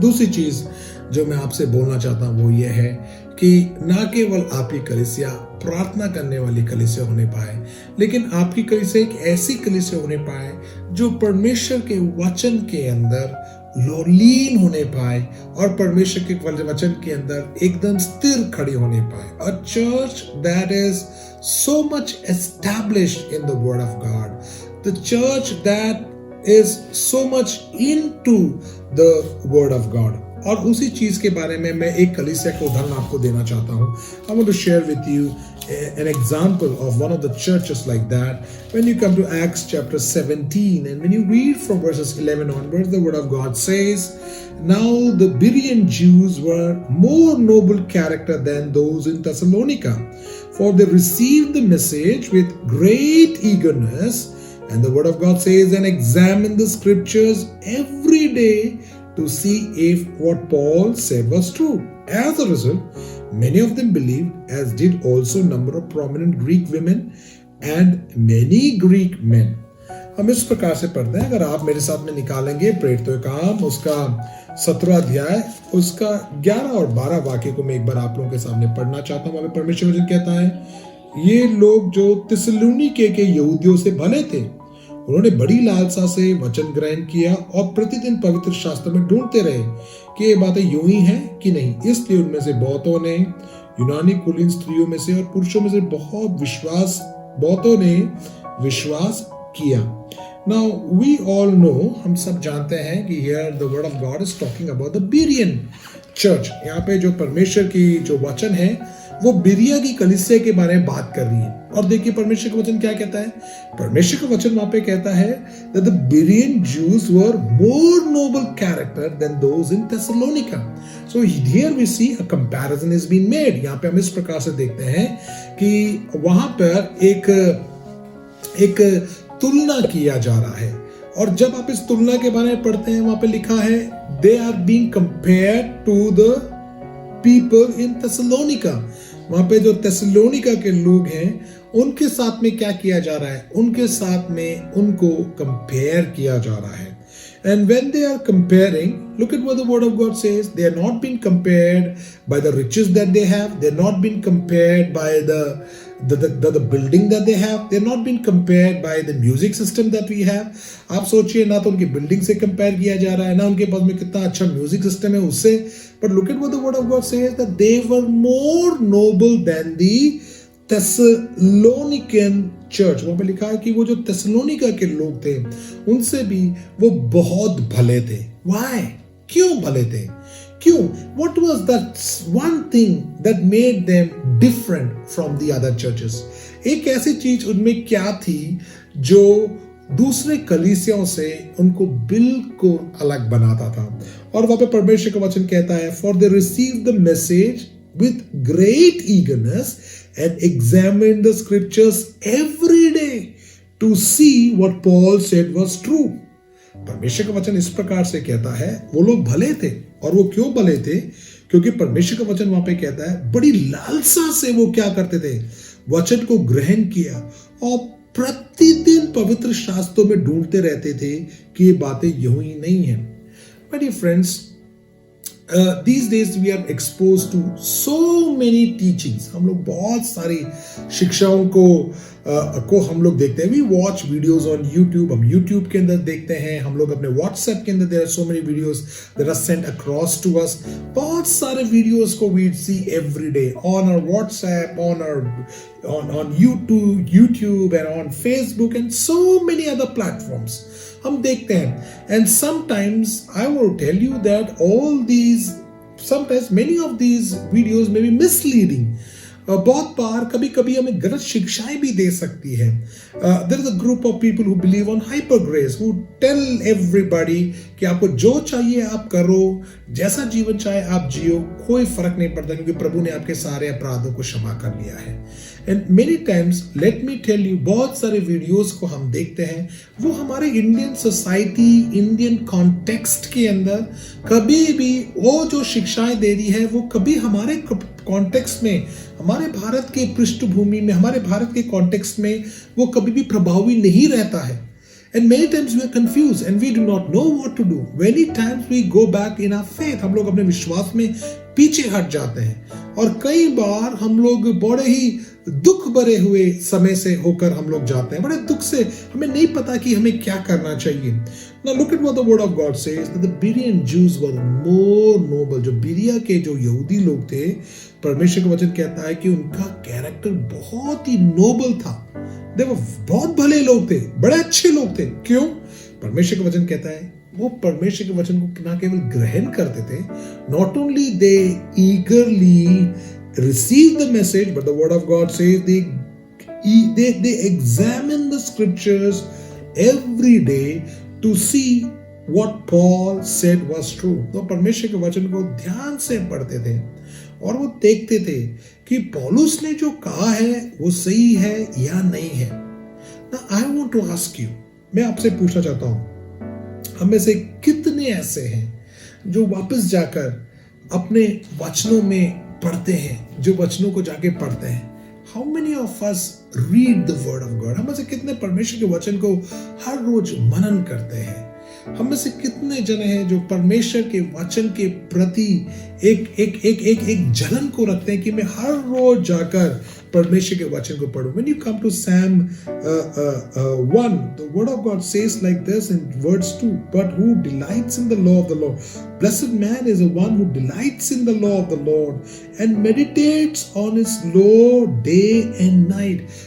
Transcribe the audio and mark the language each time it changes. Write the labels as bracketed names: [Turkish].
[Hindi] दूसरी चीज जो मैं आपसे बोलना चाहता हूं वो ये है कि ना केवल आपकी कलीसिया प्रार्थना करने वाली कलीसिया होने पाए, लेकिन आपकी कलीसिया एक ऐसी कलीसिया होने पाए जो परमेश्वर के वचन के अंदर लीन होने पाए और परमेश्वर के वचन के अंदर एकदम स्थिर खड़ी होने पाए। [English] A church that is so much established in the word of God, the church that is so much into the word of God। [Hindi] और उसी चीज के बारे में मैं एक कलीसिया का उदाहरण आपको देना चाहता हूं। [English] I want to share with you an example of one of the churches like that. When you come to Acts chapter 17 and when you read from verses 11 onwards, the word of God says, now the Berean Jews were more noble character than those in Thessalonica, for they received the message with great eagerness. And the word of God says, and examine the scriptures every day to see if what Paul said was true. As a result, many of them believed, as did also a number of prominent Greek women and many Greek men. [Hindi] हम इस प्रकार से पढ़ते हैं, अगर आप मेरे साथ में निकालेंगे प्रेरितों के काम उसका 17 अध्याय उसका 11 और 12 वाक्य को मैं एक बार आप लोगों के सामने पढ़ना चाहता हूं। हमें परमेश्वर वचन कहता है, ये लोग जो थिस्सलुनीके के यहूदियों से भले थे, उन्होंने बड़ी लालसा से वचन ग्रहण किया और प्रतिदिन पवित्र शास्त्र में ढूंढते रहे कि ये बातें यूं ही हैं कि नहीं। इसलिए उनमें से बहुतों ने, यूनानी कुलीन स्त्रियों में से और पुरुषों में से बहुतों ने विश्वास किया। [English] Now we all know, [Hindi] हम सब जानते हैं कि [English] here the word of God is talking about the Berean church। [Hindi] यहाँ पे जो परमेश्वर की जो वचन है वो बिरिया की कलीसिया के बारे में बात कर रही है। और देखिए परमेश्वर का वचन क्या कहता है। परमेश्वर का वचन वहां पे कहता है [English] that the Berean Jews were more noble character than those in Thessalonica। So here we see a comparison is being made। [Hindi] यहाँ पे हम इस प्रकार से देखते हैं कि वहां पर एक तुलना किया जा रहा है। और जब आप इस तुलना के बारे में पढ़ते हैं, वहां पे लिखा है [English] they are being compared to the people in Thessalonica। [Hindi] वहां पे जो थेसलोनिका के लोग हैं उनके साथ में क्या किया जा रहा है, उनके साथ में उनको कंपेयर किया जा रहा है। [English] And when they are comparing, look at what the word of God says. They are not being compared by the riches that they have. They are not being compared by the building that they have. They are not being compared by the music system that we have. [Hindi] आप सोचिए, ना तो उनकी building से compare किया जा रहा है, ना उनके पास में कितना अच्छा म्यूजिक सिस्टम है उससे. [English] But look at what the word of God says, that they were more noble than the Thessalonican church. [Hindi] वहां पे लिखा है कि वो जो थेसलोनिका के लोग थे उनसे भी वो बहुत भले थे. [English] Why? [Hindi] क्यों भले थे? क्यों? [English] What was that one thing that made them different from the other churches? [Hindi] एक ऐसी चीज उनमें क्या थी जो दूसरे कलीसियाओं से उनको बिल्कुल अलग बनाता था? और वहां पे परमेश्वर का वचन कहता है, [English] for they received the message with great eagerness and examined the scriptures every day to see what Paul said was true. [Hindi] परमेश्वर का वचन इस प्रकार से कहता है, वो लोग भले थे. और वो क्यों भले थे? क्योंकि परमेश्वर का वचन वहां पे कहता है, बड़ी लालसा से वो क्या करते थे? वचन को ग्रहण किया और प्रतिदिन पवित्र शास्त्रों में ढूंढते रहते थे कि ये बातें यूं ही नहीं है. [English] My dear friends, these days we are exposed to so many teachings. [Hindi] हम लोग बहुत सारी शिक्षाओं को हम लोग देखते हैं. [English] We watch videos on YouTube. [Hindi] हम YouTube के अंदर देखते हैं. हम लोग अपने WhatsApp के अंदर [English] there are so many videos that are sent across to us. [Hindi] बहुत सारे videos को [English] we see every day on our WhatsApp, on YouTube and on Facebook and so many other platforms. [Hindi] हम देखते हैं. [English] And sometimes I will tell you that sometimes many of these videos may be misleading. [Hindi] बहुत बार कभी कभी हमें गलत शिक्षाएं भी दे सकती है. [English] There is a group of people who believe on hyper grace, who tell everybody [Hindi] कि आपको जो चाहिए आप करो, जैसा जीवन चाहे आप जियो, कोई फर्क नहीं पड़ता क्योंकि प्रभु ने आपके सारे अपराधों को क्षमा कर लिया है. [English] And many times, let me tell you, [Hindi] बहुत सारे वीडियोस को हम देखते हैं, वो हमारे इंडियन सोसाइटी, इंडियन कॉन्टेक्स्ट के अंदर कभी भी वो जो शिक्षाएं दे रही है वो कभी हमारे कॉन्टेक्स्ट में, हमारे भारत के पृष्ठभूमि में, हमारे भारत के कॉन्टेक्स्ट में वो कभी भी प्रभावी नहीं रहता है. [English] And many times we are confused and we do not know what to do. Many times we go back in our faith. [Hindi] हम लोग अपने विश्वास में पीछे हट जाते हैं और कई बार हम लोग बड़े ही दुख भरे हुए समय से होकर हम लोग जाते हैं. बड़े दुख से हमें नहीं पता कि हमें क्या करना चाहिए. [English] Now look at what the word of God says, that the Berean Jews were more noble. [Hindi] जो बिरिया के जो यहूदी लोग थे, परमेश्वर का वचन कहता है कि उनका कैरेक्टर बहुत ही नोबल था. देखो, बहुत भले लोग थे, बड़े अच्छे लोग थे. क्यों? परमेश्वर का वचन कहता है वो परमेश्वर के वचन को न केवल ग्रहण करते थे, [English] not only they eagerly receive the message, but the word of God says they examine the scriptures every day to see what Paul said was true. [Hindi] तो परमेश्वर के वचन को ध्यान से पढ़ते थे और वो देखते थे कि पौलुस ने जो कहा है वो सही है या नहीं है. [English] Now I want to ask you, [Hindi] मैं आपसे पूछना चाहता हूं, हम में से कितने ऐसे हैं जो वापस जाकर अपने वचनों में पढ़ते हैं, जो वचनों को जाके पढ़ते हैं? [English] How many of us read the word of God? [Hindi] हम में से कितने परमेश्वर के वचन को हर रोज मनन करते हैं? हम में से कितने जने हैं जो परमेश्वर के वचन के प्रति एक जलन को रखते हैं कि मैं हर रोज जाकर परमेश्वर के वचन को पढूं? [English] When you come to Psalm 1, the word of God says like this in verse 2, but who delights in the law of the Lord? Blessed man is the one who delights in the law of the Lord and meditates on his law day and night.